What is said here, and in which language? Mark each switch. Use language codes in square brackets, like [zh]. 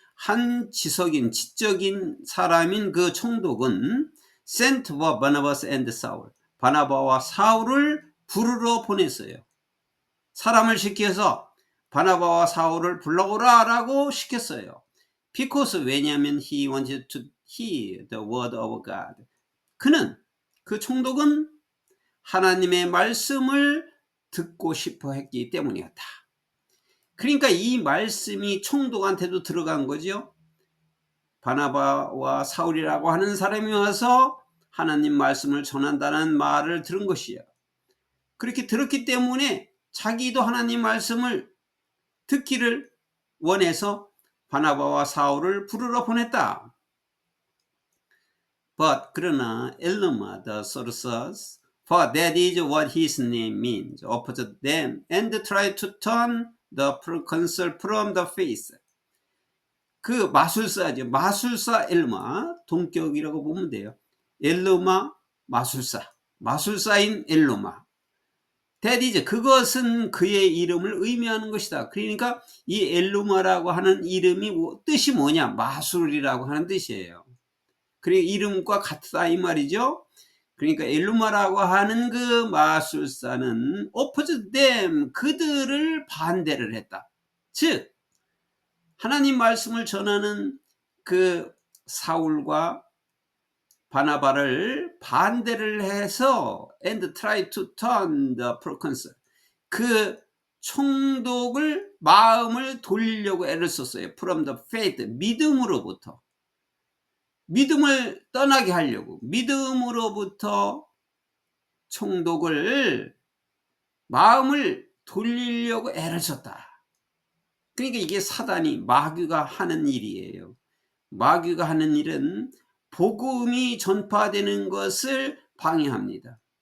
[ko] 한 지성인, 지적인 사람인 그 총독은 [en] sent for Barnabas and Saul. [ko] 바나바와 사울을 부르러 보냈어요. 사람을 시켜서 바나바와 사울을 불러오라 라고 시켰어요. [en] Because, [ko] 왜냐하면 [en] he wanted to hear the word of God. [ko] 그 총독은 하나님의 말씀을 듣고 싶어 했기 때문이었다. 그러니까 이 말씀이 총독한테도 들어간 거죠. 바나바와 사울이라고 하는 사람이 와서 하나님 말씀을 전한다는 말을 들은 것이에요. 그렇게 들었기 때문에 자기도 하나님 말씀을 듣기를 원해서 바나바와 사울을 부르러 보냈다. [en] But, [ko] 그러나 [en] 엘르마 the sorcerers, for that is what his name means, opposed them and tried to turn the proconsul from the faith. [ko] 그 마술사죠. 마술사 엘르마, 동격이라고 보면 돼요. 엘르마 마술사, 마술사인 엘루마. [en] That is, [ko] 그것은 그의 이름을 의미하는 것이다. 그러니까 이 엘루마라고 하는 이름이 뜻이 뭐냐? 마술이라고 하는 뜻이에요. 그리고 이름과 같다 이 말이죠. 그러니까 엘루마라고 하는 그 마술사는 [en] opposed them, [ko] 그들을 반대를 했다. 즉 하나님 말씀을 전하는 그 사울과 바나바를 반대를 해서 [en] and try to turn the proconsul, [ko] 그 총독을 마음을 돌리려고 애를 썼어요. [en] from the faith, [ko] 믿음으로부터. 믿음을 떠나게 하려고, 믿음으로부터 총독을 마음을 돌리려고 애를 썼다. 그러니까 이게 사단이, 마귀가 하는 일이에요. 마귀가 하는 일은 복음이 전파되는 것을 방해합니다.